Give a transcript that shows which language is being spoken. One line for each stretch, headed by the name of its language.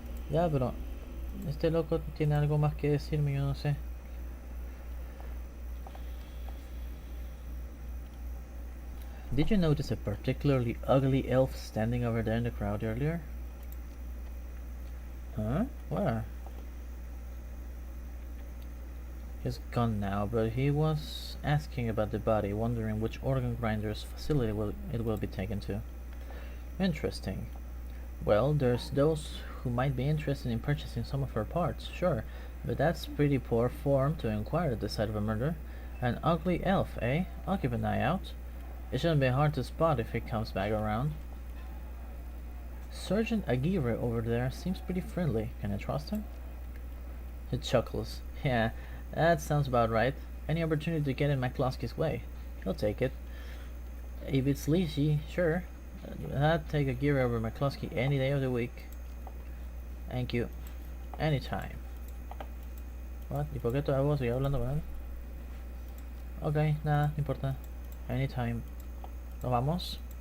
Spanish: Ya, pero este loco tiene algo más que decirme, yo no sé.
English: Did you notice a particularly ugly elf standing over there in the crowd earlier? Huh? Where? He's gone now, but he was asking about the body, wondering which organ grinder's facility it will be taken to. Interesting. Well, there's those who might be interested in purchasing some of her parts, sure, but that's pretty poor form to inquire at the site of a murder. An ugly elf, eh? I'll keep an eye out. It shouldn't be hard to spot if he comes back around. Sergeant Aguirre over there seems pretty friendly. Can I trust him? He chuckles. Yeah, that sounds about right. Any opportunity to get in McCluskey's way, he'll take it. If it's leashy, sure. I'd take Aguirre over McCluskey any day of the week. Thank you. Anytime. What?
Spanish: ¿Y por qué todavía sigue hablando con él? Ok, nada, no importa.
English: Anytime.
Spanish: ¿Nos vamos?